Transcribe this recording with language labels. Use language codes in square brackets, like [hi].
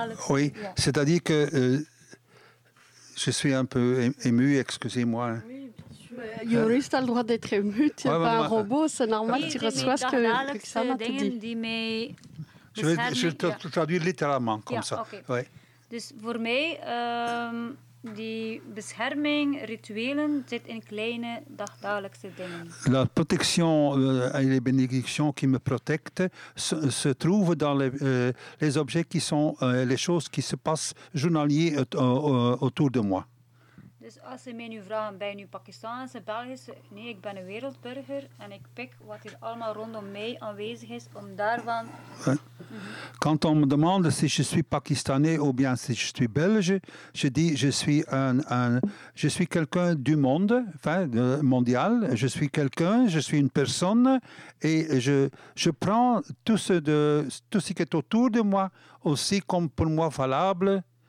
[fr] Oui, c'est-à-dire que je suis un peu ému, excusez-moi. Oui. Joris, tu as le droit d'être ému. Tu n'es pas un robot, c'est normal, tu reçois ce que Roxane te dit. Je vais te traduire littéralement, comme ça. Okay. [nl] Dus voor mij, die bescherming, rituelen, zit in kleine, dagelijkse dingen. [fr] La protection et les bénédictions qui me protègent se trouvent dans les objets qui sont les choses qui se passent journalier autour de moi. [nl] Dus als ze mij nu vragen, ben je nu Pakistanse, Belgische? Nee, ik ben een wereldburger en ik pik wat hier allemaal rondom mij aanwezig is om daarvan... [fr] Quand on me demande si je suis Pakistanais ou bien si je suis Belge, je dis je suis quelqu'un du monde, enfin mondial, je suis quelqu'un, je suis une personne et je prends tout ce qui est autour de moi aussi comme pour moi valable.